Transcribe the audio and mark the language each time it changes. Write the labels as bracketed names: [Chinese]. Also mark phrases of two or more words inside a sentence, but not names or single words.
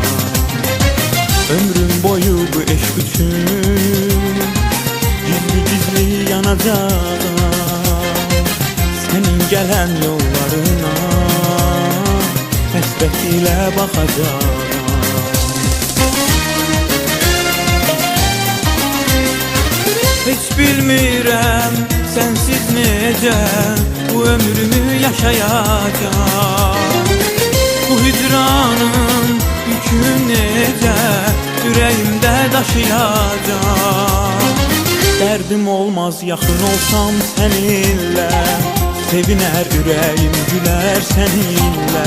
[Turkish] Ömrüm boyu bu eşk için gizli gizli yanacağım. Senin gelen yollarına hasret ile bakacağım. [Azerbaijani] Hiç bilmirəm sensiz necə bu ömrümü yaşayacağım. Bu hicranın yükünü necə ürəyimdə daşıyacağım. [Turkish] Derdim olmaz [Azerbaijani] yaxın olsam [Turkish] seninle, seviner ürəyim güler seninle.